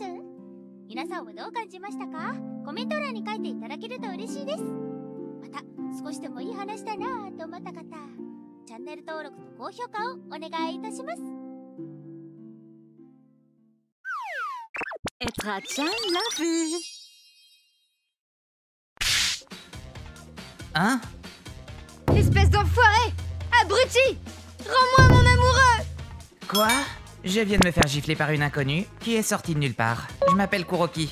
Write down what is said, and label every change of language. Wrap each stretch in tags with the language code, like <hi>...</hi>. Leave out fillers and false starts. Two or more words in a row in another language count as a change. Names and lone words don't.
<ja>皆さんはどう感じましたか？コメント欄に書いていただけると嬉しいです。また少しでもいい話だなぁと思った方、チャンネル登録と高評価をお願いいたします。</ja> <fr>Etra-chan l'a vu. Hein? Espèce d'enfoiré! Abruti! Rends-moi mon amoureux! Quoi? Je viens de me faire gifler par une inconnue qui est sortie de nulle part. Je m'appelle Kuroki.</fr>